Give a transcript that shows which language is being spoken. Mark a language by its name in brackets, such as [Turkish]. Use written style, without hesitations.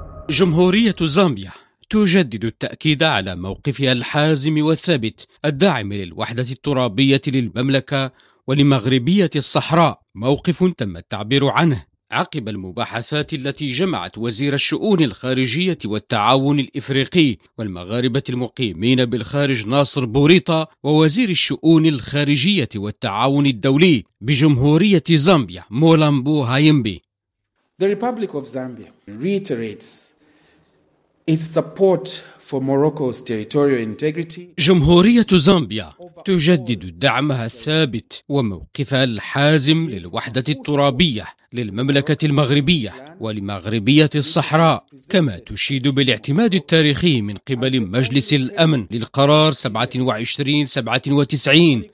[Arabic] جمهورية زامبيا تجدد التأكيد على موقفها الحازم والثابت الداعم للوحدة الترابية للمملكة ولمغربية الصحراء، موقف تم التعبير عنه عقب المباحثات التي جمعت وزير الشؤون الخارجية والتعاون الإفريقي والمغاربة المقيمين بالخارج ناصر بوريطة ووزير الشؤون الخارجية والتعاون الدولي بجمهورية زامبيا مولامبو هايمبي. [English] The Republic of Zambia reiterates its support for Morocco's territorial integrity. [Arabic] جمهورية زامبيا تجدد دعمها الثابت وموقفها الحازم للوحدة الترابية للمملكة المغربية ولمغربية الصحراء، كما تشيد بالاعتماد التاريخي من قبل مجلس الأمن للقرار 2797